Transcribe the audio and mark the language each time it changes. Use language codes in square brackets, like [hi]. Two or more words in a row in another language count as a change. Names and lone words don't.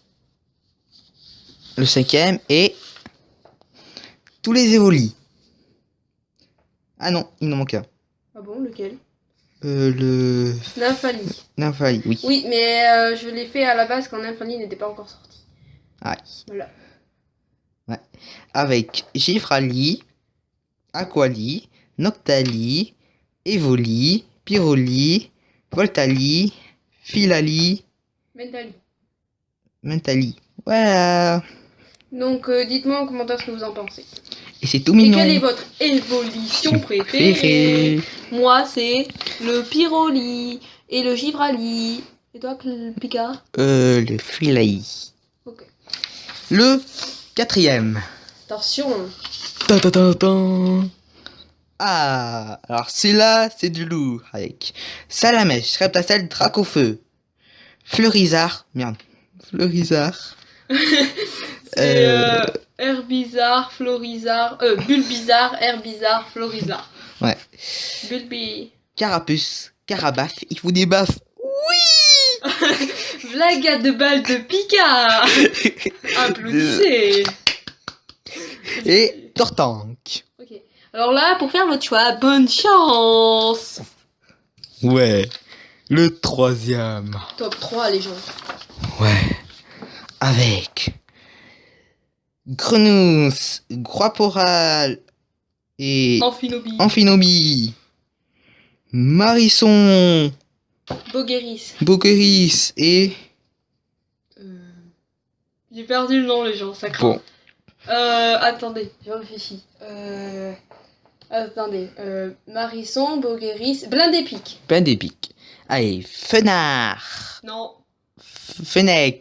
[fr] Le 5e est tous les évolis. Ah non, il en manque un. Ah bon, lequel? Le... Nymphali, oui. Oui, mais je l'ai fait à la base quand Nymphali n'était pas encore sorti. Ah. Voilà. Ouais. Avec Gifrali, Aquali, Noctali, Evoli, Pyroli, Voltali, Filali, Mentali. Mentally. Voilà. Donc, dites-moi en commentaire ce que vous en pensez. Et c'est tout Et mignon. quelle est votre évolution préférée? Préféré. Moi, c'est le pyroli et le givrali. Et toi, Pika? Le filet. Ok. Le 4e. Attention. Tan, tan, tan, tan. Ah, alors celui-là, c'est du lourd avec Salamèche, Reptacel, Dracofeu, Fleurizard, merde, Fleurizard, C'est Herbizarre, Florizard, Bulbizarre, Herbizarre, Florizard. ouais, Bulbi. Carapuce, Carabaf, il faut des baffes. Blaga de balle de Pika. Applaudissez. Et Tortank. Ok. Alors là, pour faire votre choix, bonne chance. Ouais, le 3e. Top 3, les gens. Ouais, avec Grenousse, Groiporal et Amphinobi. Amphinobi, Marisson, Bogueris. Bokeris et... J'ai perdu le nom, les gens, ça craint. Bon, Attendez, je réfléchis. Attendez. Marisson, Bogueris, Blindépic. plein d'épiques. Allez, Fenard, Non, Fennec,